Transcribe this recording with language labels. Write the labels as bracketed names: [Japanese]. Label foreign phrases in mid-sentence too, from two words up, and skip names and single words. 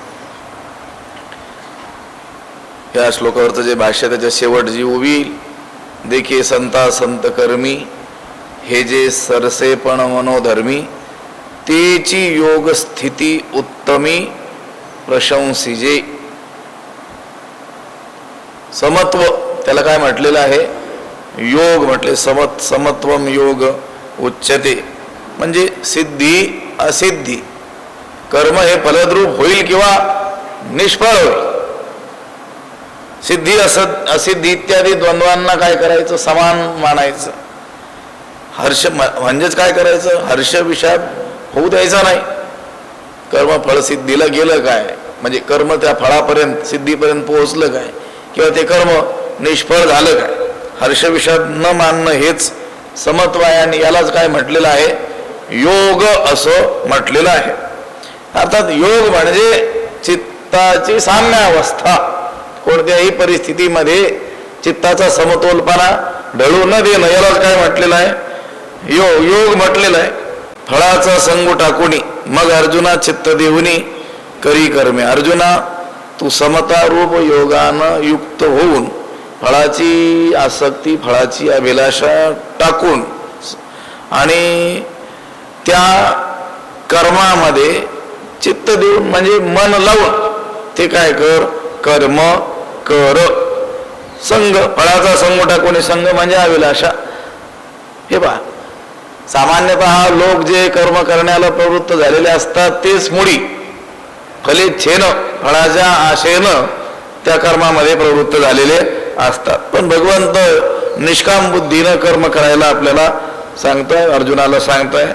[Marathi] या श्लोकावरचं जे भाष्य, त्याच्या शेवट जी उभी देखे संता संत कर्मी, हे जे सरसेपण मनोधर्मी, तेची योग स्थिती उत्तमी प्रशंसिजे. समत्व त्याला काय म्हटलेलं आहे, योग म्हटले. [Sanskrit] समत्वम योग उच्यते [Marathi] म्हणजे सिद्धी असिद्धी, कर्म हे फलद्रूप होईल किंवा निष्फळ होईल. सिद्धी असिद्धी इत्यादी द्वंद्वांना काय करायचं, समान मानायचं. हर्ष म्हणजेच काय करायचं, हर्ष विषाद होऊ द्यायचा नाही. कर्म फळसिद्धीला गेलं काय, म्हणजे कर्म त्या फळापर्यंत सिद्धीपर्यंत पोहोचलं काय, किंवा ते कर्म निष्फळ झालं काय, हर्ष विषाद न मानणं हेच समत्व आहे. आणि यालाच काय म्हटलेलं आहे, योग असं म्हटलेलं आहे. अर्थात योग म्हणजे चित्ताची साम्य अवस्था. कोणत्याही परिस्थितीमध्ये चित्ताचा समतोलपणा ढळू न देणं, यालाच काय म्हटलेलं आहे, योग म्हटलेलं आहे. फळाचा संग टाकुनी मग अर्जुना चित्त देऊनी करी कर्मे. अर्जुना, तू समता रूप योगानं युक्त होऊन फळाची आसक्ती, फळाची अभिलाषा टाकून आणि त्या कर्मामध्ये चित्त देऊन म्हणजे मन लावून ते काय कर, कर्म कर. संग, फळाचा संग टाकून, संग म्हणजे अभिलाषा. हे पहा, सामान्यतः लोक जे कर्म करण्याला प्रवृत्त झालेले असतात तेच मुळी फलेच्छेनं, फळाच्या आशेनं त्या कर्मामध्ये प्रवृत्त झालेले असतात. पण भगवंत निष्काम बुद्धीनं कर्म करायला आपल्याला सांगताय, अर्जुनाला सांगताय.